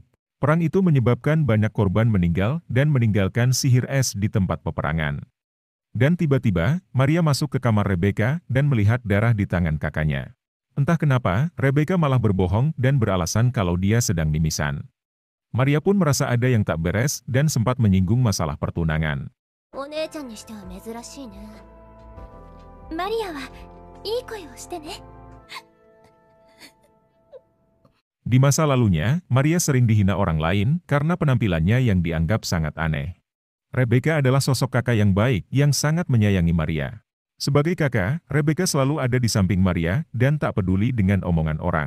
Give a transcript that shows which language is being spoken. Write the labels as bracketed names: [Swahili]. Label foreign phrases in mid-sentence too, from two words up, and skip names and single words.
[Indonesian] Perang itu menyebabkan banyak korban meninggal dan meninggalkan sihir es di tempat peperangan. Dan tiba-tiba, Maria masuk ke kamar Rebecca dan melihat darah di tangan kakaknya. Entah kenapa, Rebecca malah berbohong dan beralasan kalau dia sedang mimisan. Maria pun merasa ada yang tak beres dan sempat menyinggung masalah pertunangan. [Japanese] お姉ちゃんにしては珍しいね。マリアはいい声をしてね。 [Indonesian] Di masa lalunya, Maria sering dihina orang lain karena penampilannya yang dianggap sangat aneh. Rebecca adalah sosok kakak yang baik yang sangat menyayangi Maria. Sebagai kakak, Rebecca selalu ada di samping Maria dan tak peduli dengan omongan orang.